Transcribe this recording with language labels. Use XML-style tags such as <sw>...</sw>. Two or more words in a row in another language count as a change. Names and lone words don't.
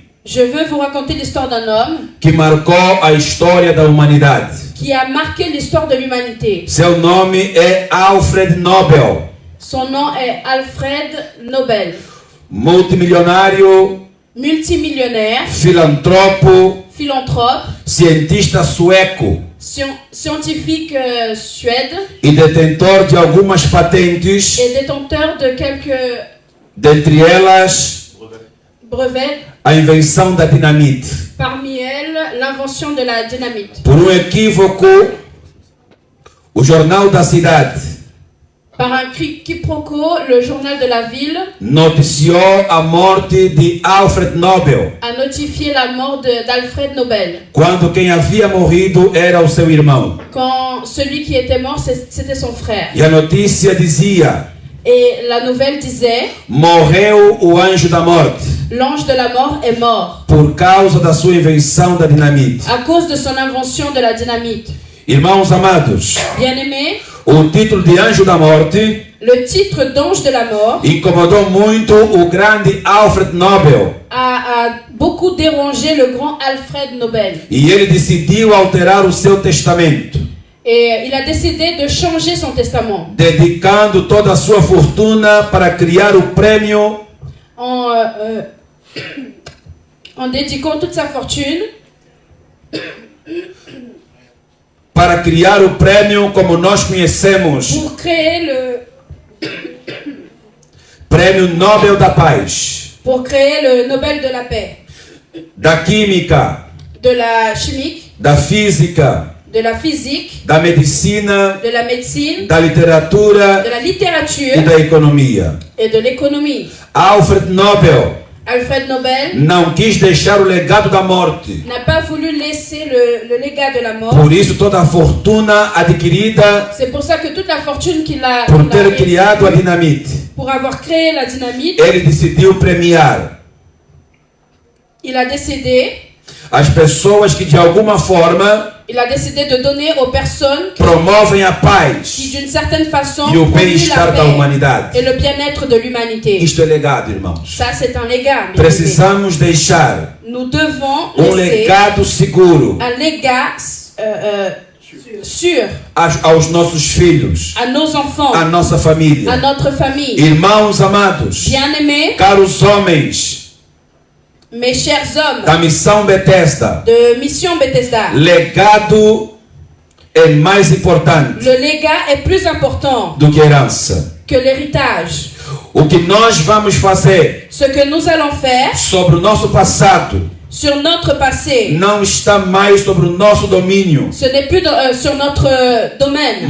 <fr>Je veux vous raconter l'histoire d'un homme</fr> <pt>que marcou a história da humanidade.</pt> <fr>qui a marqué l'histoire de l'humanité.</fr> <pt>Seu nome é Alfred Nobel,</pt> <fr>Son nom est Alfred Nobel,</fr> <pt>multimilionário,</pt> <fr>multimillionnaire,</fr> <pt>filantropo,</pt> <fr>philanthrope,</fr> <pt>cientista sueco</pt> <fr>scientifique suède</fr> <pt>e detentor de algumas patentes,</pt> <fr>et détenteur de quelques</fr> <pt>dentre elas</pt> <fr>brevets,</fr> <pt>a invenção da dinamite.</pt> <fr>parmi elles l'invention de la dynamite.</fr> <pt>Por um equívoco, o Jornal da Cidade</pt> <fr>Par un quiproquo, le journal de la ville</fr> <pt>noticiou a morte de Alfred Nobel,</pt> <fr>a notifié la mort d'Alfred Nobel.</fr> <pt>quando quem havia morrido era o seu irmão.</pt> <fr>Quand celui qui était mort, c'était son frère.</fr> <pt>E a notícia dizia:</pt> <fr>Et la nouvelle disait,</fr> <pt>morreu o anjo da morte</pt> <fr>l'ange de la mort est mort</fr> <pt>por causa da sua invenção da dinamite.</pt> <fr>à cause de son invention de la dynamite.</fr> <pt>Irmãos amados,</pt> <fr>Bien-aimés,</fr> <pt>o título de anjo da morte</pt> <fr>le titre d'ange de la mort</fr> <pt>incomodou muito o grande Alfred Nobel</pt> <fr>a beaucoup dérangé le grand Alfred Nobel.</fr> <pt>e ele decidiu alterar o seu testamento,</pt> <fr>Et il a décidé de changer son testament</fr> <pt>dedicando toda a sua fortuna para criar o prêmio</pt> <fr>en dédiant toute sa fortune</fr> <pt>para criar o prêmio como nós conhecemos,</pt> <fr>pour créer</fr> <pt>Prêmio Nobel da Paz.</pt> <fr>pour créer le Nobel de la paix,</fr> <pt>da química,</pt> <fr>de la chimique,</fr> <pt>da física,</pt> <fr>de la physique,</fr> <pt>da medicina,</pt> <fr>de la médecine,</fr> <pt>da literatura</pt> <fr>de la</fr> <pt>e</pt> <fr>littérature</fr> <pt>da economia.</pt> <fr>et de l'économie.</fr> <pt>Alfred Nobel</pt> <fr>Alfred Nobel</fr> <pt>não quis deixar o legado da morte.</pt> <fr>n'a pas voulu laisser le légat de la mort.</fr> <pt>Por isso, toda a fortuna adquirida</pt> <fr>C'est pour ça que toute la fortune</fr> <pt>por</pt> <fr>qu'il a</fr> <pt>ter criado a dinamite,</pt> <fr>pour avoir créé la dynamite,</fr> <pt>ele decidiu premiar</pt> <fr>il a décidé</fr> <pt>as pessoas que de alguma forma</pt> <fr>de donner aux personnes</fr> <pt>promovem a</pt> <fr>qui</fr> <pt>paz</pt> <fr>d'une certaine façon</fr> <pt>e o</pt> <fr>promuent la</fr> <pt>bem-estar da</pt> <fr>paix</fr> <pt>humanidade.</pt> <fr>et le bien-être de l'humanité.</fr> <pt>Isto é legado, irmãos.</pt> <fr>Ça, c'est un légat. mes amis.</fr> <pt>Precisamos deixar</pt> <fr>Nous devons laisser</fr> <pt>legado seguro</pt> <fr>un légat sûr</fr> <pt>aos nossos filhos,</pt> <fr>à nos enfants,</fr> <pt>à nossa</pt> <fr>à</fr> <pt>família.</pt> <fr>notre famille.</fr> <pt>Irmãos amados,</pt> <fr>Bien-aimés,</fr> <pt>caros homens</pt> <fr>mes chers hommes</fr> <pt>da missão Bethesda,</pt> <fr>de Mission Bethesda,</fr> <pt>legado é mais importante</pt> <fr>le légat est plus important</fr> <pt>do que herança.</pt> <fr>que l'héritage.</fr> <pt>O que nós vamos fazer</pt> <fr>Ce que nous allons faire</fr> <pt>sobre o nosso passado</pt> <fr>sur notre passé,</fr> <pt>não está mais sobre o nosso domínio,</pt> <fr>ce n'est plus sur notre domaine.</fr>